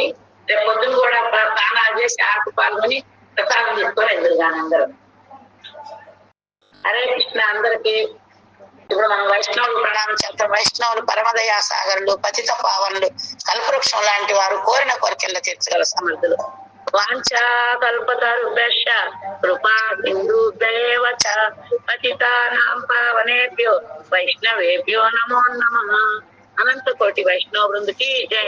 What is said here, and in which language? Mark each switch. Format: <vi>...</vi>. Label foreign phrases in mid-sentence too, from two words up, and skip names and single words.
<te>రేపు పొద్దున కూడా స్నానాలు చేసి ఆకు పాల్గొని ప్రసాదం తీసుకొని ఎదురుగాని అందరూ. హరే కృష్ణ. అందరికీ ఇప్పుడు మనం వైష్ణవులు ప్రణామం చేస్తాం. వైష్ణవులు పరమదయా సాగరులు, పతిత పావనులు, కల్పవృక్షం లాంటి వారు, కోరిన కోరికల్లో తీర్చగల సమర్థులు.</te> <sa>वाञ्छाकल्पतरुभ्यश्च कृपा सिन्धुभ्येव च पतितानां पावनेभ्यो वैष्णवेभ्यो नमो नमः।</sa> <hi>अनंत कोटि वैष्णव वृंद की जय।</hi>